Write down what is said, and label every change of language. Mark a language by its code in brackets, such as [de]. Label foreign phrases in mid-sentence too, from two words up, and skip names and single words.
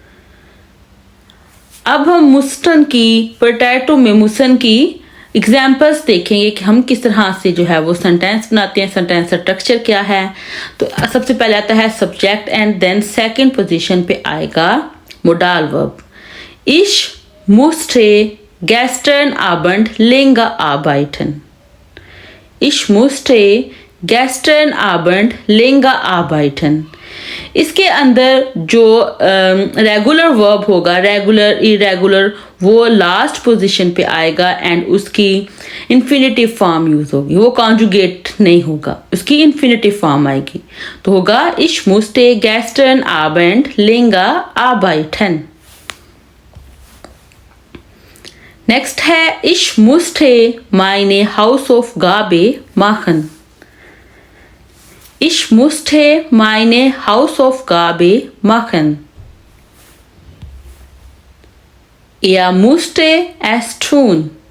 [hi] अब हम मुस्टन की पोटैटो में मुसन की एग्जाम्पल्स देखेंगे कि हम किस तरह से जो है वो सेंटेंस बनाते हैं। सेंटेंस का स्ट्रक्चर क्या है? तो सबसे पहले आता है [en] subject and then second position [hi] पे आएगा [en] modal verb. [de] Ich musste gestern Abend länger arbeiten. Ich musste gestern Abend länger arbeiten. [hi] इसके अंदर जो [en] regular verb [hi] होगा, [en] regular irregular, [hi] वो [en] last position [hi] पे आएगा एंड उसकी [en] infinitive form [hi] यूज होगी। वो कॉन्जुगेट नहीं होगा, उसकी [en] infinitive form [hi] आएगी। तो होगा [de] ich musste gestern Abend länger arbeiten. [hi] नेक्स्ट है [de] ich musste meine Hausaufgabe machen. Ich musste meine Hausaufgabe machen. Er musste es tun.